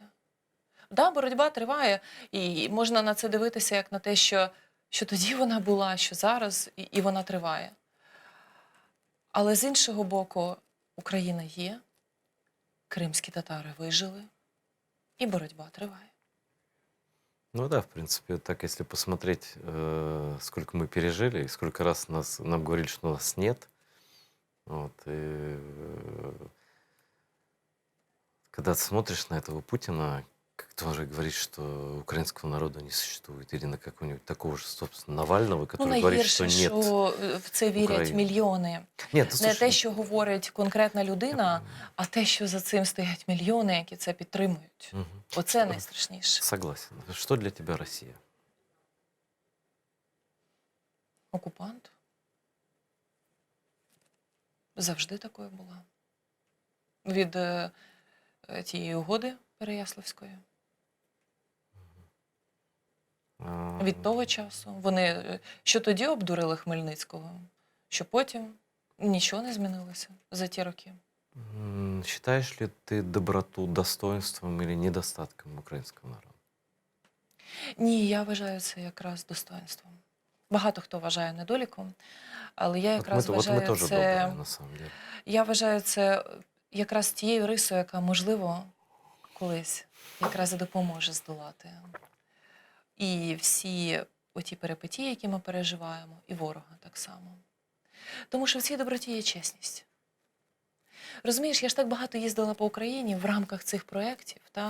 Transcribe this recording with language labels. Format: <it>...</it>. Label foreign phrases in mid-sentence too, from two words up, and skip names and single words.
<uk>Да, боротьба триває, і можна на це дивитися як на те, що тоді вона була, що зараз, і вона триває. Але з іншого боку, Україна є, кримські татари вижили, і боротьба триває.</uk> <ru>Ну да, в принципе, так если посмотреть, сколько мы пережили, и сколько раз нам говорили, что нас нет. Вот, когда ты смотришь на этого Путина, как тоже говорит, что украинского народа не существует, или на какого-нибудь такого же, собственно, Навального, Ну, который говорит, что</ru> <uk>найгірше,</uk> <ru>нет</ru> <uk>що в це вірять України. мільйони.</uk> <ru>Нет, ну</ru> <uk>Не те,</uk> <ru>слушай,</ru> <uk>що говорить конкретна людина, а те, що за цим стоять мільйони, які це підтримують. мгм. Оце найстрашніше.</uk> <ru>Согласен. Что для тебя Россия?</ru> <uk>Окупант. Завжди такою була. Від тієї угоди Переяславської. Від того часу. Вони що тоді обдурили Хмельницького, що потім нічого не змінилося за ті роки.</uk> <ru>Считаешь ли ты доброту достоинством или недостатком украинского народа?</ru> <uk>Ні, я вважаю це якраз достоинством. багато хто вважає недоліком, але я</uk> <ru>Вот</ru> <uk>якраз</uk> <ru>вот мы</ru> <uk>вважаю</uk> <ru>тоже</ru> <uk>це,</uk> <ru>добрые, на самом деле.</ru> <uk>я вважаю це якраз тією рисою, яка, можливо, колись якраз і допоможе здолати і всі оті перипетії, які ми переживаємо, і ворога так само. Тому що в цій доброті є чесність. Розумієш, я ж так багато їздила по Україні в рамках цих проєктів, та?</uk>